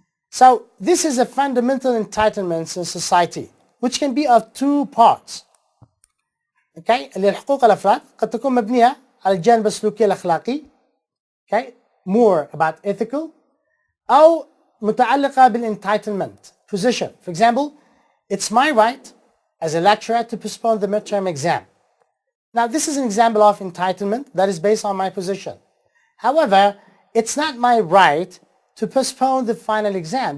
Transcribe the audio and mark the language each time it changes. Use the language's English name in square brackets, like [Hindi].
[English] So this is a fundamental entitlement in society, which can be of two parts. Okay, [Arabic] اللي حقوق الأفراد قد تكون مبنية على الجانب السلوكي الأخلاقي. [English] Okay, more about ethical، [Arabic] أو متعلقة [English] بالentitlement position. For example, it's my right as a lecturer to postpone the midterm exam. Now this is an example of entitlement that is based on my position. However, it's not my right to postpone the final exam.